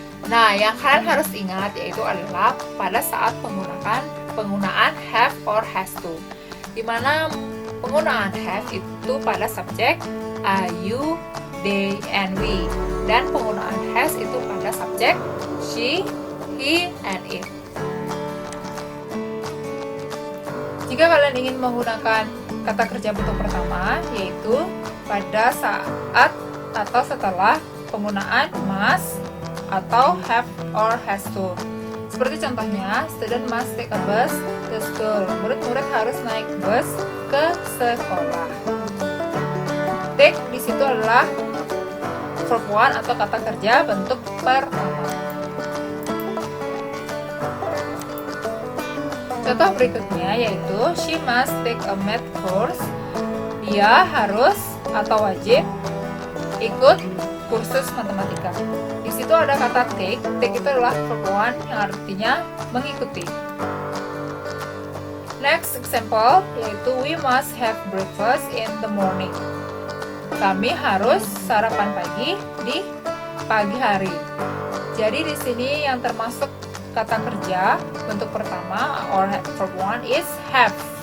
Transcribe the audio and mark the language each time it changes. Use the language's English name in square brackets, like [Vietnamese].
[Indonesian] Nah, yang kalian harus ingat yaitu adalah pada saat penggunaan have or has to, di mana penggunaan have itu pada subjek I, you, they, and we, dan penggunaan has itu pada subjek she, he, and it. Jika kalian ingin menggunakan kata kerja bentuk pertama, yaitu pada saat atau setelah penggunaan must atau have or has to. Seperti contohnya, [English] student must take a bus to school. [Indonesian] Murid-murid harus naik bus ke sekolah. Take di situ adalah verb 1 atau kata kerja bentuk pertama. Contoh berikutnya yaitu [English] she must take a math course. [Indonesian] Dia harus atau wajib ikut kursus matematika. Di situ ada kata take. Take itu adalah verb 1 yang artinya mengikuti. [English] Next example yaitu we must have breakfast in the morning. [Indonesian] Kami harus sarapan pagi di pagi hari. Jadi di sini yang termasuk kata kerja bentuk pertama [English] or verb 1 is have.